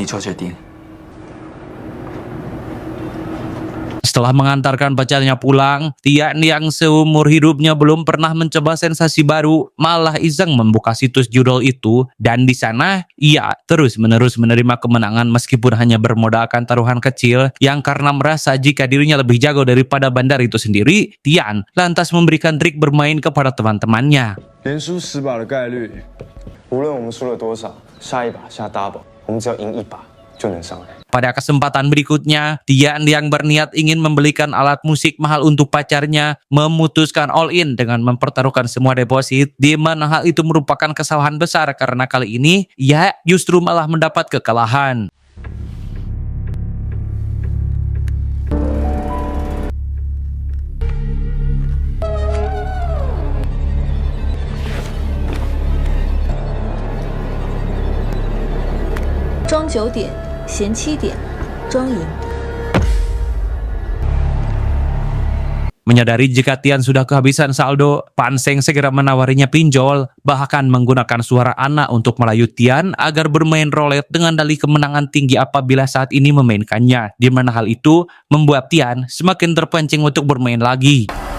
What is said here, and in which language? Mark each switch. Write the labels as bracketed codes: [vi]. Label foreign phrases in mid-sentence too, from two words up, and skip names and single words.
[id] Setelah mengantarkan pacarnya pulang, Tian yang seumur hidupnya belum pernah mencoba sensasi baru malah iseng membuka situs judul itu, dan di sana ia terus-menerus menerima kemenangan meskipun hanya bermodalkan taruhan kecil, yang karena merasa jika dirinya lebih jago daripada bandar itu sendiri, Tian lantas memberikan trik bermain kepada teman-temannya. [zh] 连输10把的概率，无论我们输了多少，下一把下 double， 我们只要赢1把就能上来。 [id] Pada kesempatan berikutnya, Tian yang berniat ingin membelikan alat musik mahal untuk pacarnya memutuskan [en] all in [id] dengan mempertaruhkan semua deposit, di mana hal itu merupakan kesalahan besar karena kali ini ia justru malah mendapat kekalahan. [zh] 庄9点，闲7点，庄赢。 [id] Menyadari jika Tian sudah kehabisan saldo, Pan Seng segera menawarinya pinjol, bahkan menggunakan suara Ana untuk merayu Tian agar bermain roulette dengan dalih kemenangan tinggi apabila saat ini memainkannya, di mana hal itu membuat Tian semakin terpancing untuk bermain lagi.